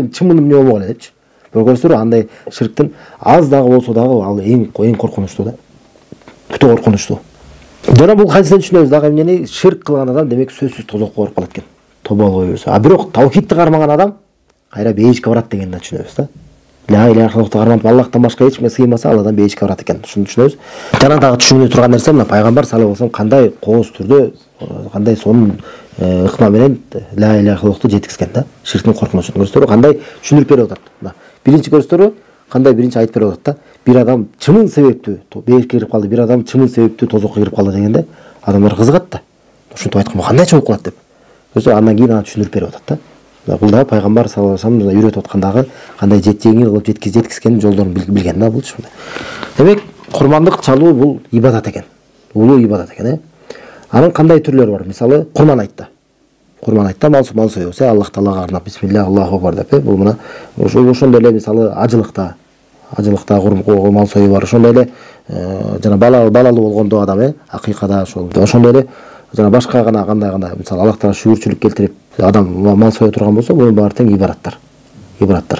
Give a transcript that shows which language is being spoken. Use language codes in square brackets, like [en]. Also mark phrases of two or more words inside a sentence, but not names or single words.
[ky] Эми чымын эмне болмок эле депчи. Бирок көрсөңөр, андай ширктин аз дагы болсо дагы ал эң коркунучтуу да. Өтө коркунучтуу. Жана бул хадистен түшүнөбүз дагы эмнени? Ширк кылган адам демек сөзсүз тозокко барып калат экен. Тоба албай берсе. А бирок таухидти кармаган адам кайра бейишке барат дегенди түшүнөбүз да. [ar] لا إله إلا الله [ky] кармап Аллахтан башка эч кимге сыймаса, ал адам бейишке барат экен. Ушуну түшүнөбүз. Жана дагы түшүнүлө турган нерсе мына пайгамбар [ar] صلى الله عليه وسلم [ky] кандай кооз түрдө, кандай сонун ыкма менен [ar] لا إله إلا الله [ky] жеткизген да. Ширктин коркунучун көрсөтөрү кандай түшүндүрүп берип атат. Мына биринчи көрсөтөрү кандай биринчи айтып берип атат да. Бир адам чымын себепти, бейишке кирип калды, бир адам чымын себепти, тозокко кирип калды дегенде адамдар кызыгат да. Ушинтип айтканга кандай чогуу кылат деп. Өзү андан кийин аны түшүндүрүп берип атат да. Бул да пайгамбар [ar] صلى الله عليه وسلم [ky] үйрөтүп аткандагы кандай жеңил кылып жеткизген жолдорун билген да бул ушундай. Демек, курмандык чалуу бул ибадат экен. Улуу ибадат экен, Анын кандай түрлөрү бар? Мисалы, курман айтта. Курман айтта мал союбуз, Аллах Таалага арнап [ar] بسم الله، الله أكبر [ky] деп, бул мына ошондой эле мисалы ажылыкта мал сою бар. Ошондой эле жана балалуу болгондо адам, акыйкада ошондой эле жана башка кандай мисалы Аллах Таала шүгүрчүлүк келтирип адам мал сое турган болсо, бунун баары тең ибадаттар.